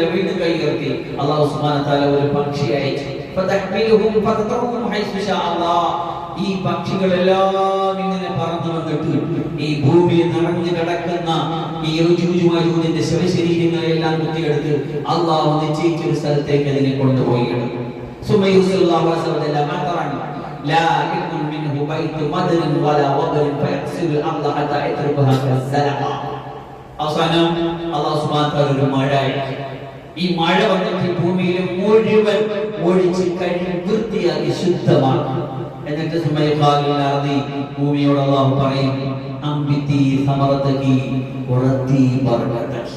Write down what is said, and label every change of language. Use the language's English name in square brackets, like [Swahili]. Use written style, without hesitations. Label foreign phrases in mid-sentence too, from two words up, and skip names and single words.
[Malayalam] വീണ്ടും കൈയുയർത്തി അല്ലാഹു [Arabic] سبحانه وتعالى [Malayalam] ഒരു പക്ഷി അയച്ചു. ഈ പക്ഷികളെല്ലാം ഇങ്ങനെ പറന്നു വന്നിട്ട് ഈ ഭൂമിയിൽ നിറഞ്ഞു കിടക്കുന്ന ഈ യജൂജ് ശവശരീരങ്ങളെല്ലാം കുത്തിയെടുത്ത് അല്ലാഹു നിശ്ചയിച്ച ഒരു സ്ഥലത്തേക്ക് അതിനെ കൊണ്ടുപോയി കിടക്കും. [Arabic] لا يكن منه بيت مدر ولا وبر فيغسل الارض حتى يتركها كالزلقه. [Malayalam] അവസാനം അല്ലാഹു [Arabic] سبحانه وتعالى [Malayalam] ഒരു മഴ അയച്ചു. ഈ മഴ വന്നിട്ട് ഭൂമിയിലെ മുഴുവൻ ഒഴിച്ച് കഴുകി വൃത്തിയാക്കി ശുദ്ധമാക്കി. എന്നിട്ട് ഭൂമിയോട് അല്ലാഹു പറയും, [Arabic] أنبتي ثمرتك وردي بركتك.